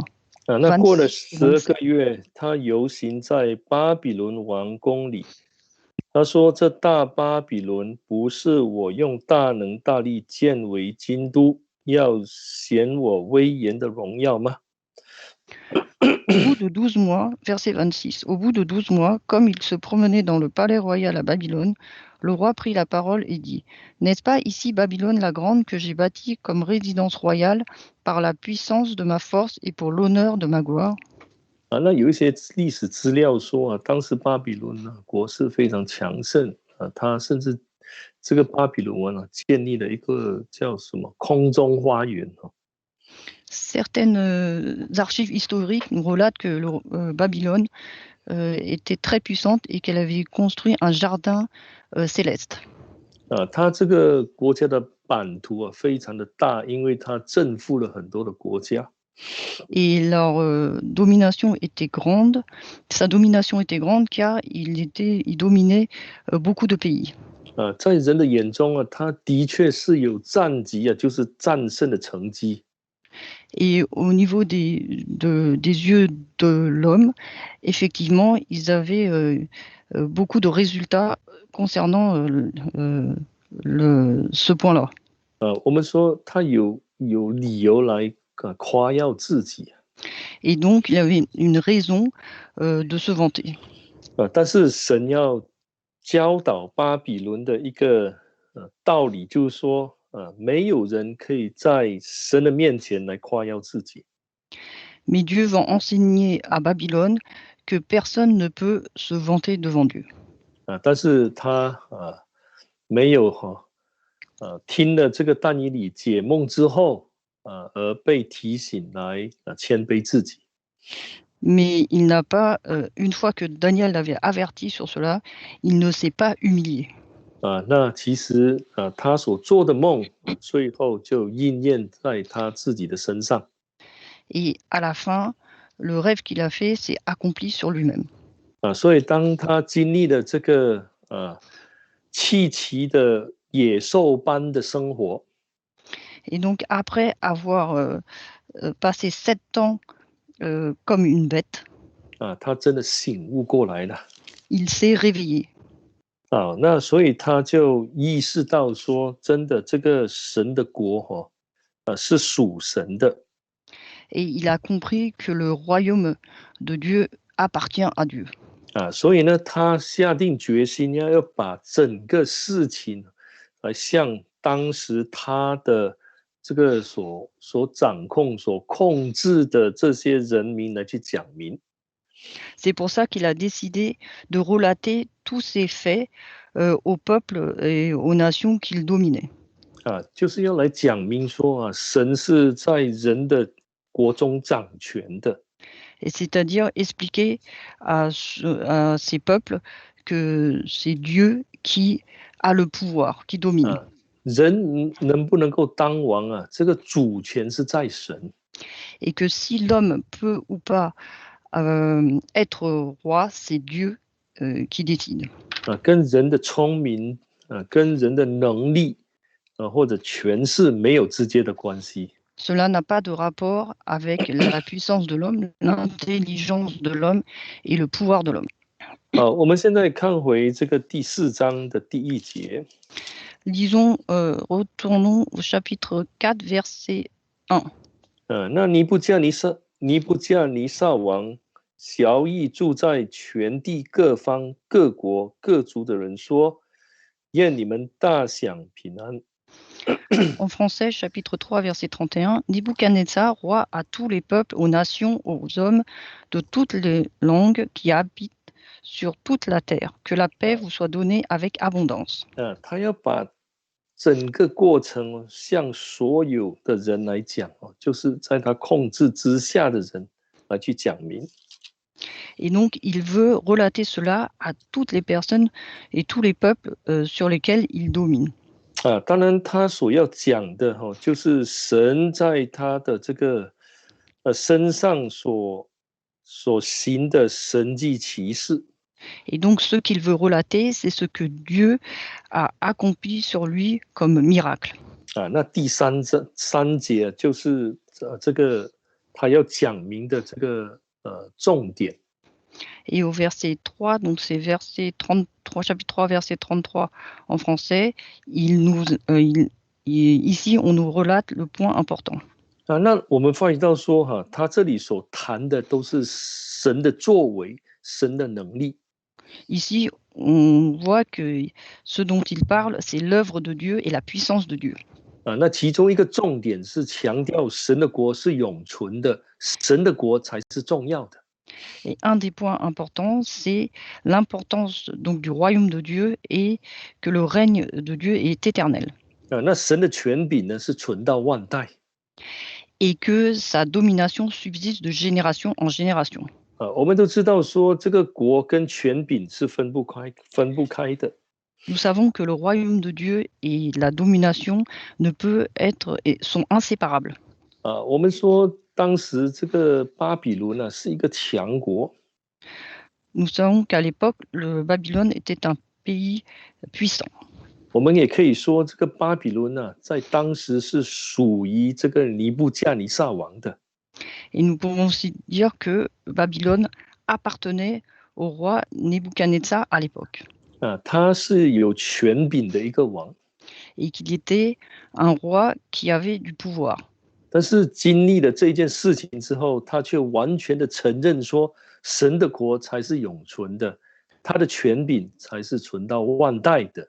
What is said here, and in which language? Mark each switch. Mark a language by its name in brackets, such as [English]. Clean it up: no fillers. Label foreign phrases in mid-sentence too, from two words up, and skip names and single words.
[Chinese] 那过了12个月，他游行在巴比伦王宫里。他说：“这大巴比伦不是我用大能大力建为京都，要显我威严的荣耀吗？” [French] Au bout de 12 mois, verset 26, au bout de 12 mois, comme il se promenait dans le palais royal à Babylone, le roi prit la parole et dit: N'est-ce pas ici Babylone la grande que j'ai bâtie comme résidence royale par la puissance de ma force et pour l'honneur de ma gloire? [Chinese] 那有一些历史资料说当时巴比伦国势非常强盛他甚至这个巴比伦王建立了一个叫什么空中花园。 [French] Certaines archives historiques nous relatent que Babylone était très puissante et qu'elle avait construit un jardin céleste. [Chinese] 他这个国家的版图非常的大，因为他征服了很多的国家。 [French] Et leur domination était grande. Sa domination était grande car il dominait beaucoup de pays. [Chinese] 在人的眼中他的确是有战绩就是战胜的成绩。 [French] Et au niveau des yeux de l'homme, effectivement, ils avaient beaucoup de résultats concernant ce point-là. [Chinese] 我们说他有理由来夸耀自己。 [French] Et donc, il avait une raison de se vanter. [Chinese] 但是神要教导巴比伦的一个道理，就是说没有人可以在神的面前来夸耀自己。 [French] Mais Dieu va enseigner à Babylone que personne ne peut se vanter devant Dieu. [Chinese] 但是他没有听了这个但以理解梦之后而被提醒来谦卑自己。 [French] Mais il n'a pas, une fois que Daniel l'avait averti sur cela, il ne s'est pas humilié. [Chinese] 那其实他所做的梦最后就应验在他自己的身上。 [French] Et à la fin, le rêve qu'il a fait s'est accompli sur lui-même. [Chinese] 所以当他经历了这个稀奇的野兽般的生活， [French] Et donc, après avoir passé 7 ans comme une bête, [Chinese] 他真的醒悟过来了。 [French] il s'est réveillé. [Chinese] 那所以他就意识到说，真的这个神的国是属神的。 [French] Et il a compris que le royaume de Dieu appartient à Dieu. [Chinese] 所以呢，他下定决心要把整个事情向当时他的这个所掌控、所控制的这些人民来去讲明。 [French] C'est pour ça qu'il a décidé de relater tous ces faits au peuple et aux nations qu'il dominait. [Chinese] 就是要来讲明说神是在人的国中掌权的。 [French] Et c'est-à-dire expliquer à ces peuples que c'est Dieu qui a le pouvoir, qui domine. [Chinese] 人能不能够当王这个主权是在神。 [French] Et que si l'homme peut ou pas être roi, c'est Dieu qui décide. [Chinese] 跟人的聪明跟人的能力或者权势没有直接的关系。 [French] Cela n'a pas de rapport avec la puissance de l'homme, l'intelligence de l'homme et le pouvoir de l'homme. [Chinese] 我们现在看回这个第4章的第1节。 [French] Lisons, retournons au chapitre 4, verset 1. [Chinese] 那尼布甲尼撒王小邑住在全地各方各国各族的人说：愿你们大享平安。 [French] En français, chapitre 3, verset 31, Nebuchadnezzar, roi à tous les peuples, aux nations, aux hommes de toutes les langues qui habitent sur toute la terre, que la paix vous soit donnée avec abondance. [Chinese] 他要把整个过程向所有的人来讲就是在他控制之下的人来去讲明。 [French] Et donc, il veut relater cela à toutes les personnes et tous les peuples sur lesquels il domine. [Chinese] 当然他所要讲的就是神在他的这个身上所行的神迹奇事。 [French] Et donc, ce qu'il veut relater, c'est ce que Dieu a accompli sur lui comme miracle. [Chinese] 那第三节就是这个他要讲明的这个重点。 [French] Et au verset 3, donc c'est verset 33, chapitre 3, verset 33 en français, ici on nous relate le point important. [Chinese] 那我们发现到说他这里所谈的都是神的作为，神的能力。 [French] Ici, on voit que ce dont il parle, c'est l'œuvre de Dieu et la puissance de Dieu. [Chinese] 那其中一个重点是强调神的国是永存的，神的国才是重要的。 [French] Et un des points importants, c'est l'importance donc du royaume de Dieu et que le règne de Dieu est éternel. [Chinese] 那神的权柄呢是存到万代。 [French] Et que sa domination subsiste de génération en génération. [Chinese] 我们都知道说这个国跟权柄是分不开的。 [French] Nous savons que le royaume de Dieu et la domination sont inséparables. [Chinese] 我们说当时这个巴比伦是一个强国。 [French] Nous savons qu'à l'époque, le Babylone était un pays puissant. [Chinese] 我们也可以说这个巴比伦在当时是属于这个尼布甲尼撒王的。 [French] Et nous pouvons aussi dire que Babylone appartenait au roi Nebuchadnezzar à l'époque. [Chinese] 他是有权柄的一个王。 [French] Et qu'il était un roi qui avait du pouvoir. [Chinese] 但是经历了这件事情之后，他却完全的承认说，神的国才是永存的，他的权柄才是存到万代的。